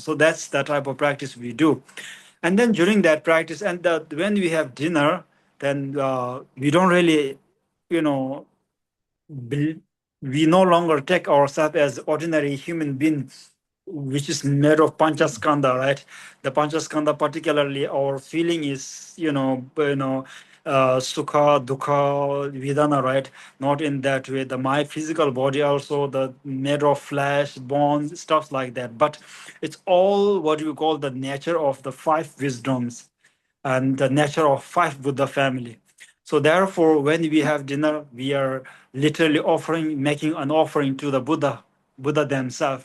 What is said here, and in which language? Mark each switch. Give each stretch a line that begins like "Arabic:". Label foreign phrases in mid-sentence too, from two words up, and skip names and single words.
English: So that's the type of practice we do. And then during that practice, and when we have dinner, then we don't really, you know we no longer take ourselves as ordinary human beings, which is made of panchaskanda, right? The panchaskanda, particularly our feeling is,
Sanskrit: sukha, dukkha, vedana,
English: right? Not in that way. My physical body also the made of flesh, bones, stuff like that. But it's all what you call the nature of the five wisdoms and the nature of five Buddha family. So therefore, when we have dinner, we are literally making an offering to the Buddha themselves.